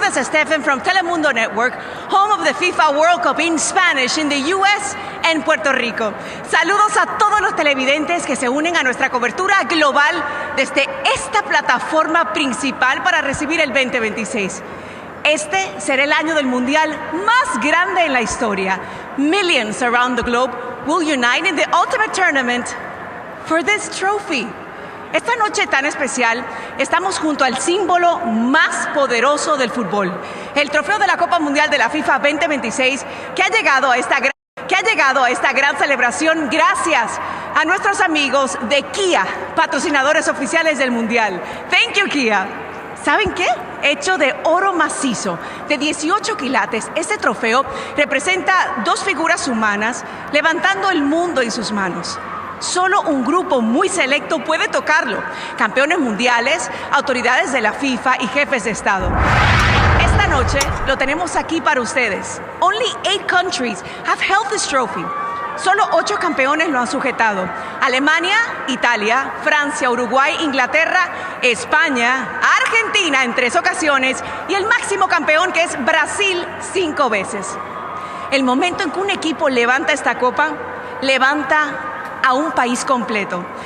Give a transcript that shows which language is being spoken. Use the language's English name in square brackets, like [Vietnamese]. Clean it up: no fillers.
[English] Stephen from Telemundo Network, home of the FIFA World Cup in Spanish in the U.S. and Puerto Rico. [Spanish] Saludos a todos los televidentes que se unen a nuestra cobertura global desde esta plataforma principal para recibir el 2026. Este será el año del mundial más grande en la historia. [English] Millions around the globe will unite in the ultimate tournament for this trophy. [Spanish] Esta noche tan especial, estamos junto al símbolo más poderoso del fútbol, el trofeo de la Copa Mundial de la FIFA 2026, que ha llegado a esta gran celebración gracias a nuestros amigos de Kia, patrocinadores oficiales del Mundial. [English] Thank you, Kia. [Spanish] ¿Saben qué? Hecho de oro macizo, de 18 quilates, este trofeo representa dos figuras humanas levantando el mundo en sus manos. Solo un grupo muy selecto puede tocarlo. Campeones mundiales, autoridades de la FIFA y jefes de Estado. Esta noche lo tenemos aquí para ustedes. [English] Only 8 countries have held this trophy. [Spanish] Solo 8 campeones lo han sujetado. Alemania, Italia, Francia, Uruguay, Inglaterra, España, Argentina en 3 ocasiones y el máximo campeón que es Brasil 5 veces. El momento en que un equipo levanta esta copa, levanta a un país completo.